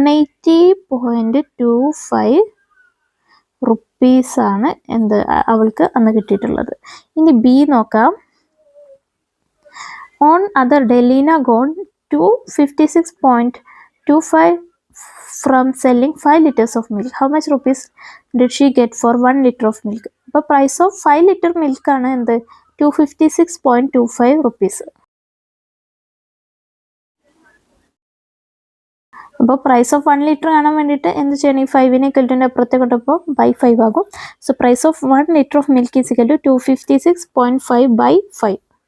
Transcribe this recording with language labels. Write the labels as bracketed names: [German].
[Malayalam] 180.25 റുപ്പീസാണ് എന്ത് അവൾക്ക് അന്ന് കിട്ടിയിട്ടുള്ളത്. ഇനി ബി നോക്കാം. [English] On other day Leena gone 256.25 from selling 5 liters of milk. How much rupees did she get for 1 liter of milk? [Malayalam] അപ്പോൾ പ്രൈസ് ഓഫ് 5 ലിറ്റർ മിൽക്ക് ആണ് എന്ത്? 256.25 റുപ്പീസ്. അപ്പോൾ പ്രൈസ് ഓഫ് 1 ലിറ്റർ കാണാൻ വേണ്ടിയിട്ട് എന്ത് ചെയ്യണം? ഈ 5നെ ഇക്വൽറ്റിൻ്റെ അപ്പുറത്തെ കൊണ്ടപ്പോൾ ബൈ 5 ആകും. [English] So price of 1 litre of milk is equal to 256.5 by 5.